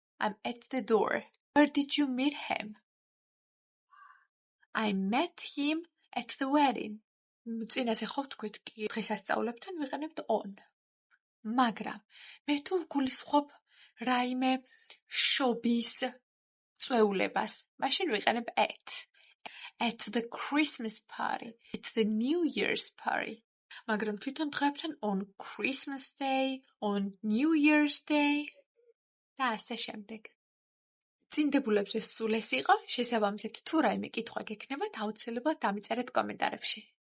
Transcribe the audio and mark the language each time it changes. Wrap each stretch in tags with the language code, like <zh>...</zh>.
<en>I'm at the door. Where did you meet him? I met him at the wedding.</en> <ka>წინაზე ხო ვთქვით კი დღესასწაულებთან ვიყენებთ on. მაგრამ მე თუ ვგულისხმობ რაიმე შობის წვეულებას, მაშინ ვიყენებ at.</ka> <en>At the Christmas party. It's the New Year's party.</en> <ka>მაგრამ თვითონ დღეებთან</ka> <en>on Christmas Day, on New Year's Day</en> <ka>და ასე შემდეგ. წინდებულებზე სულ ეს იყო, შესაბამისად თუ რაიმე კითხვა გექნებათ, აუცილებლად დამიწერეთ კომენტარებში.</ka>